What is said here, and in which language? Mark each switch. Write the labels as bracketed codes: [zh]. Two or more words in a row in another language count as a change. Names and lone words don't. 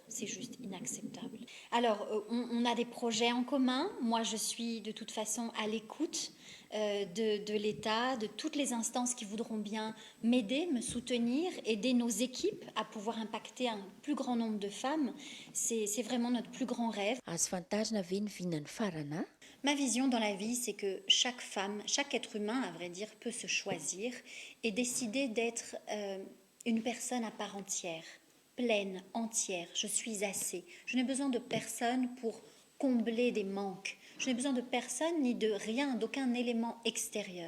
[fr] C'est juste inacceptable. Alors, on a des projets en commun. Moi, je suis de toute façon à l'écoute de l'État, de toutes les instances qui voudront bien m'aider, me soutenir, aider nos équipes à pouvoir impacter un plus grand nombre de femmes. C'est vraiment notre plus grand rêve. [mg] Azo fantarina ve ny vinan'ny Farana? [fr] Ma vision dans la vie, c'est que chaque femme, chaque être humain, à vrai dire, peut se choisir et décider d'être une personne à part entière, pleine, entière. Je suis assez. Je n'ai besoin de personne pour combler des manques. Je n'ai besoin de personne ni de rien, d'aucun élément extérieur.